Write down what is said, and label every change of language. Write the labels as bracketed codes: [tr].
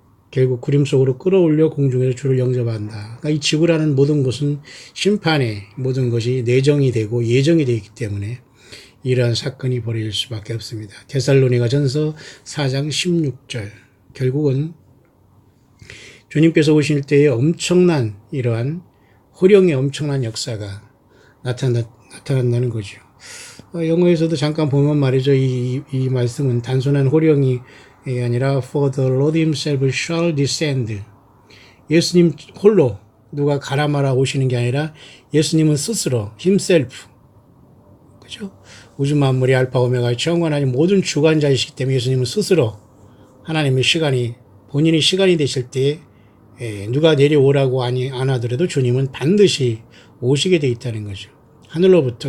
[ko] 결국 구름 속으로 끌어올려 공중에서 주를 영접한다. 그러니까 이 지구라는 모든 것은 심판의 모든 것이 내정이 되고 예정이 되어 있기 때문에 이러한 사건이 벌어질 수밖에 없습니다. 데살로니가 전서 4장 16절 결국은 주님께서 오실 때에 엄청난 이러한 호령의 엄청난 역사가 나타난다는 거죠. 영어에서도 잠깐 보면 말이죠. 이 말씀은 단순한 호령이 아니라 [en] For the Lord himself shall descend. [ko] 예수님 홀로 누가 가라마라 오시는 게 아니라 예수님은 스스로 himself. 그죠? 우주 만물이 알파 오메가 정관하니 모든 주관자이시기 때문에 예수님은 스스로 하나님의 본인의 시간이 되실 때 누가 내려오라고 안 하더라도 주님은 반드시 오시게 돼 있다는 거죠. 하늘로부터.